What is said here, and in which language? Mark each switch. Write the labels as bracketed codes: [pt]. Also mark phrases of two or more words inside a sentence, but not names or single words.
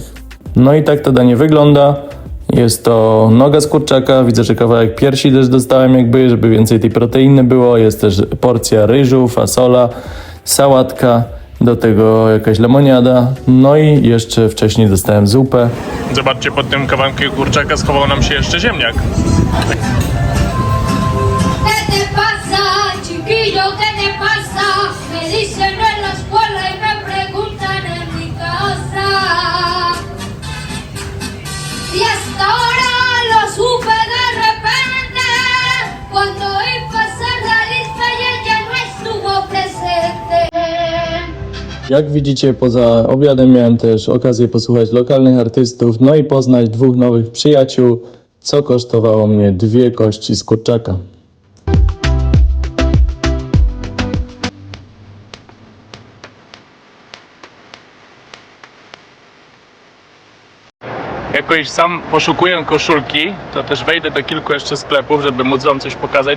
[pl] No i tak to danie wygląda. Jest to noga z kurczaka, widzę, że kawałek piersi też dostałem jakby, żeby więcej tej proteiny było. Jest też porcja ryżu, fasola, sałatka, do tego jakaś lemoniada, no i jeszcze wcześniej dostałem zupę. Zobaczcie, pod tym kawałkiem kurczaka schował nam się jeszcze ziemniak. [es] ¿Qué te pasa, chiquillo? ¿Qué te pasa? Me dicen en la escuela y me preguntan en mi casa. Y hasta ahora lo supe de repente, cuando iba a pasar la lista y ella no estuvo presente. [pl] Jak widzicie, poza obiadem miałem też okazję posłuchać lokalnych artystów, no i poznać 2 nowych przyjaciół, co kosztowało mnie 2 kości z kurczaka. Jako iż sam poszukuję koszulki, to też wejdę do kilku jeszcze sklepów, żeby móc Wam coś pokazać.